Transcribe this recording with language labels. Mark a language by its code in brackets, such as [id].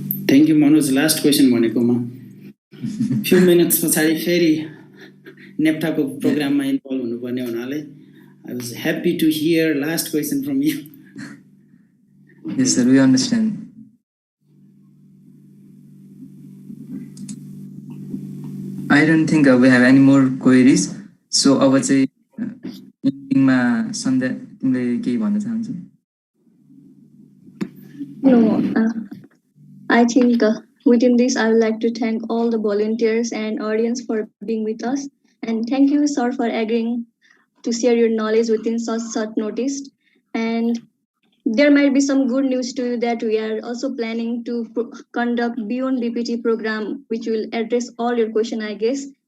[en] thank you Manoj, last question [ne] भनेकोमा [en] few minutes [ne] पछाडि फेरि नेप्टाको प्रोग्राममा इन्भल्भ हुनुपर्ने हुनाले [en] I was happy to hear last question from you. Yes sir, we understand. I don't think we have any more queries. [ne] So अब चाहिँ इन्डिङमा सन्ध्या तिमीले केही भन्न चाहन्छौ? [en] No, I think within this I would like to thank all the volunteers and audience for being with us, and thank you sir for agreeing to share your knowledge within such short notice. And there might be some good news to you that we are also planning to conduct Beyond BPT program, which will address all your questions, I guess.